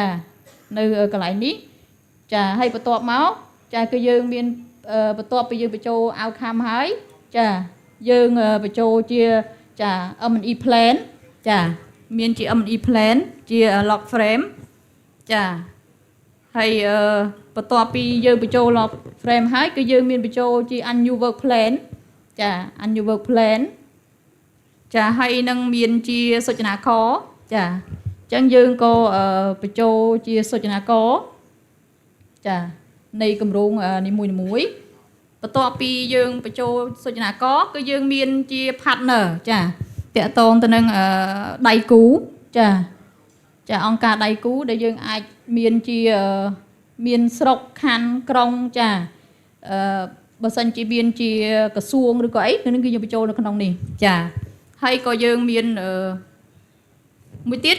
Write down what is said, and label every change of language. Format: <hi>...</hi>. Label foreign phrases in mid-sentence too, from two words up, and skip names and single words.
<km>នៅកន្លែងនេះចាហើយបន្ទាប់មកចាគឺយើងមានបន្ទាប់ពីយើងបញ្ចូល outcome ហើយចាយើងបញ្ចូលជាចា</km> <en>M&E plan</en> <km>ចាមានជា</km> <en>M&E plan</en> <km>ជា</km> <en>log frame</en> <km>ចាហើយបន្ទាប់ពីយើងបញ្ចូល</km> <en>log frame</en> <km>ហើយគឺយើងមានបញ្ចូលជា</km> <en>annual work plan</en> <km>ចា</km> <en>annual work plan</en> <km>ចាហើយនឹងមាន ជាសុចនាករចាអញ្ចឹងយើងក៏បញ្ចូលជាសុចនាករចានៃគម្រោងនីមួយ ៗបន្ទាប់ពីយើងបញ្ចូលសុចនាករគឺយើងមានជា partner ចាតាក់ទងទៅនឹងដៃគូចាអង្គការដៃគូដែលយើងអាចមានជាមានស្រុកខណ្ឌក្រុងចាបើសិនជាមានជាក្រសួងឬក៏អីគឺនឹងគឺយើងបញ្ចូលនៅក្នុងនេះចាហើយក៏យើងមានមួយទៀត</km>